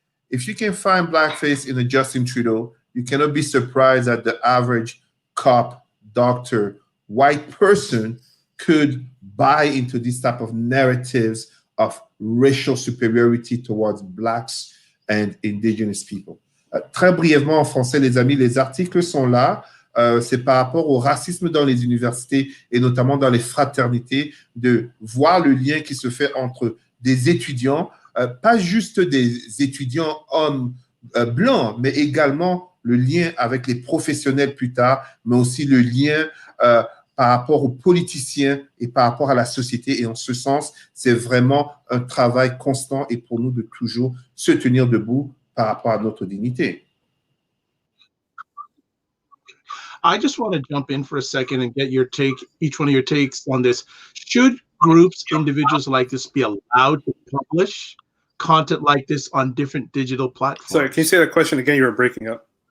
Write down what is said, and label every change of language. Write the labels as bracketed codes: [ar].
[en] If you can find Blackface in a Justin Trudeau, you cannot be surprised that the average cop, doctor, white person could buy into this type of narratives of racial superiority towards Blacks and Indigenous people. [fr] Très brièvement en français, les amis, les articles sont là. C'est par rapport au racisme dans les universités et notamment dans les fraternités, de voir le lien qui se fait entre des étudiants, pas juste des étudiants hommes blancs, mais également le lien avec les professionnels plus tard, mais aussi le lien par rapport aux politiciens et par rapport à la société. Et en ce sens, c'est vraiment un travail constant et pour nous de toujours se tenir debout par rapport à notre dignité. [en] I just want to jump in for a second and get your take, each one of your takes on this. Should groups, individuals like this be allowed to publish content like this on different digital platforms? Sorry, can you say that question again? You were breaking up.